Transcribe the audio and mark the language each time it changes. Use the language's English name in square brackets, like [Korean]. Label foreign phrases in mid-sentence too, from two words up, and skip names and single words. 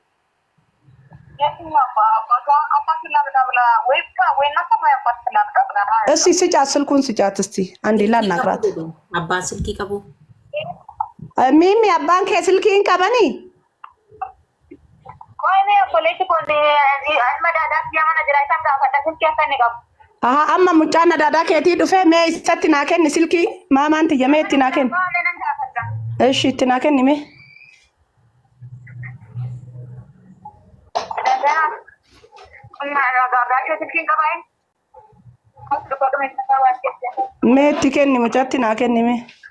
[Amharic] እስቲ ስጫት ስልኩን ስጫት እስቲ አንዴ ላናግራት። አባን ስልክ ይቀቡ ሚሚ አባን ከስልክን ቀበኒ [Oromo] ቆይ obboleessi kun ilma daadaaf mana jira isaan gaafadha silkii akka inni qabu. Aha, amma mucaan adaadaa keetii dhufee mee isatti naa kenni silkii maamaan tiyya mee itti naa kenni. Eshi itti naa kenni mee. Mee itti kenni mucaatti naa kenni mee.